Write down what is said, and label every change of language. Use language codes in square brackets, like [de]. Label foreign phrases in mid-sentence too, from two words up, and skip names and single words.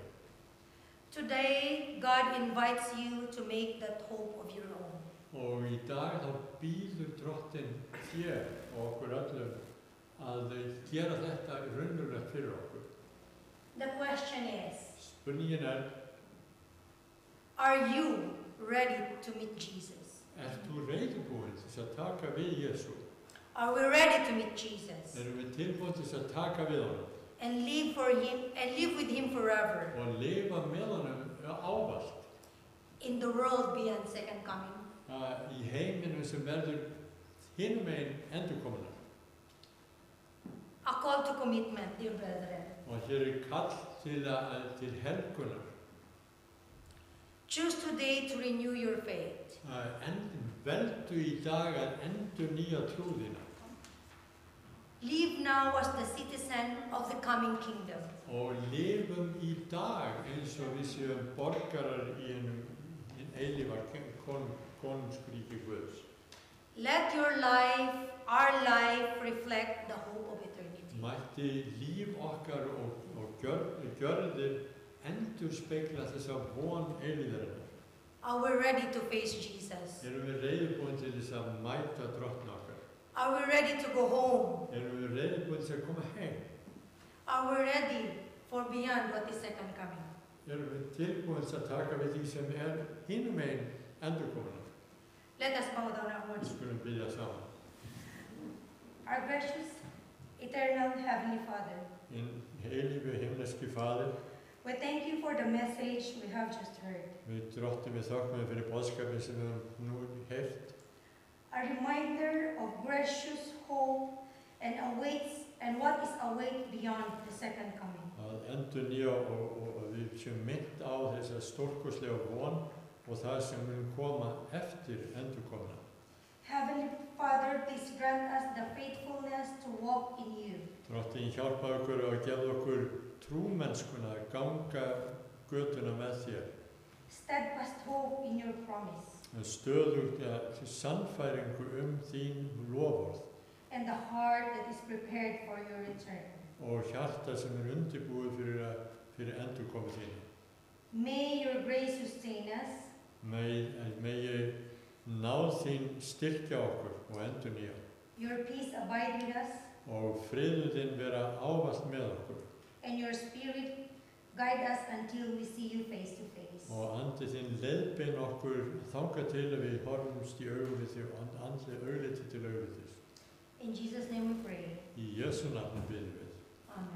[en] Today, God invites you to make that hope of your own. [is] Og í dag þá býður Drottinn þér og okkur öllum að gera þetta raunverulegt fyrir okkur. [en] The question is, [is] Spurningin [en] are you ready to meet Jesus? [is] ert þú reiðubúinn til þess að taka við Jesú? [en] Are we ready to meet Jesus [is] Erum við tilbúin til þess að taka við honum [en] and live for him and live with him forever [is] og lifa með honum ávallt [en] in the world beyond second coming? [is] í heiminum sem verður hinum megin endurkomuna? [en] A call to commitment, dear brethren. [is] Og hér kall til helgunar. [en] Choose today to renew your faith. [is] Veldu í dag að endur nýja trúðina. [en] Live now as the citizen of the coming kingdom. [is] Og lifum í dag eins og við séum borgarar í einum eilífa konungsríki Guðs. [en] Let your life, our life, reflect the hope of eternity. [is] Mætti líf okkar og gjörðir endurspegla þessa von eilíðarinnar. [en] Are we ready to face Jesus? [is] Erum við reiðubúin til þess að mæta Drottni okkar? [en] Are we ready to go home? [is] Erum við reiðubúin til að koma heim? [en] Are we ready for beyond what is second coming? [is] Erum við tilbúin til að taka við því sem hinum megin endurkomuna? [en] Let us bow down our [is] Við [en] heads. [is] skulum biðja saman. [en] Our gracious, eternal Heavenly Father, [is] Hinn eilífi himneski Faðir, [en] we thank you for the message we have just heard. [is] við Drottni við þökkum þér fyrir boðskapinn sem við höfum nú heyrt. [en] A reminder of gracious hope and what is await beyond the second coming. [is] Að endur nýja og við séum mynd á þessa stórkostlega von og það sem mun koma eftir endurkomuna. [en] Heavenly Father, please grant us the faithfulness to walk in you. [is] Drottni hjálpa okkur og gefa okkur trúmennskuna að ganga götuna með þér. [en] Steadfast hope in your promise. [is] Stöðugt sannfæringu þín loforð [en] And the heart that is prepared for your return. [is] og hjarta sem undirbúið fyrir endurkomu þínu. [en] May your grace sustain us. [is] Megi náð þín styrkja okkur og endurnýja. [en] Your peace abide with us. [is] Og friður þinn vera ávallt með okkur. [en] And your spirit guide us until we see you face to face. [is] Og andi þinn leiðbeina okkur þangað til að við horfumst í augu við þig og andi augliti til augu þig. [en] In Jesus' name we pray. [is] Í Jesú nafni biðjum við. Amen.